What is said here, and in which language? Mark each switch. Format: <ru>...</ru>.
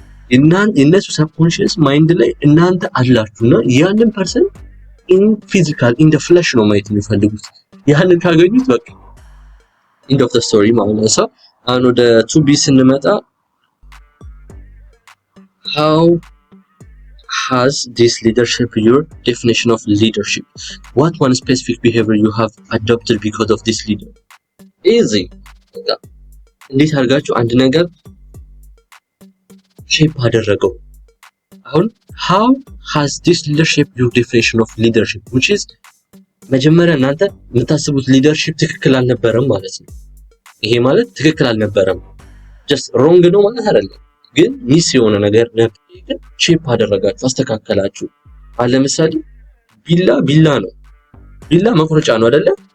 <am>የእነሱ ሰብኮንሺየስ ማይንድ ላይ እናንተ አላችሁና ያንን ፐርሰን ኢን ፊዚካል ኢን ዘ ፍለሽ ነው ማየት የሚፈልጉት። ያንን ካገኙት በቃ ኢንድ ኦፍ ዘ ስቶሪ ማለት ነው። ሰው አሁን ወደ ቱ ቢ ስንመጣ</am> <en>how has this leadership your definition of leadership? What one specific behavior you have adopted because of this leader?</en> <am>easy እንዴት አድርጋችሁ አንድ ነገር ሼፕ አደረገው። አሁን</am> <en>how has this leadership your definition of leadership, which is</en> <am>መጀመሪያ እናንተ የምታስቡት ሊደርሺፕ ትክክል አልነበረም ማለት ነው። ይሄ ማለት ትክክል አልነበረም</am> <en>just wrong</en> <am>ነው ማለት አይደለም፣ ግን ሚስ የሆነ ነገር ነበር። ግን ሼፕ አደረጋችሁ፣ አስተካከላችሁ። ለምሳሌ ቢላ ነው። ቢላ መቁረጫ ነው አይደለ?</am>